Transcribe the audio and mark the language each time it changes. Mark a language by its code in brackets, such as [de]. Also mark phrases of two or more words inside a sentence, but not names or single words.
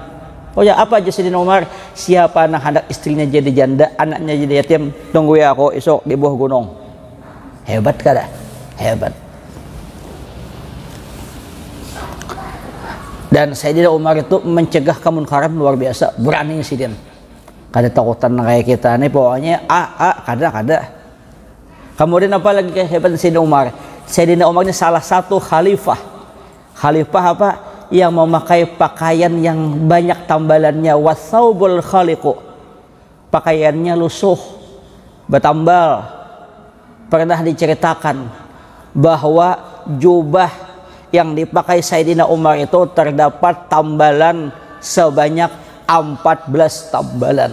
[id] Oh ya apa aja Sayyidina Umar, siapa yang hendak istrinya jadi janda, anaknya jadi yatim, tunggu aku esok di bawah gunung. Hebat kada? Hebat. Dan Sayyidina Umar itu mencegah kemunkaran luar biasa, berani Sayyidina. Kada takutan kayak kita nih, pokoknya kada. Kemudian apa lagi hebat Sayyidina Umar? Sayyidina Umar ini salah satu khalifah apa? Yang memakai pakaian yang banyak tambalannya, [ar] والثوب الخلق, [id] pakaiannya lusuh, bertambal. Pernah diceritakan bahwa jubah yang dipakai Sayyidina Umar itu terdapat tambalan sebanyak 14 tambalan.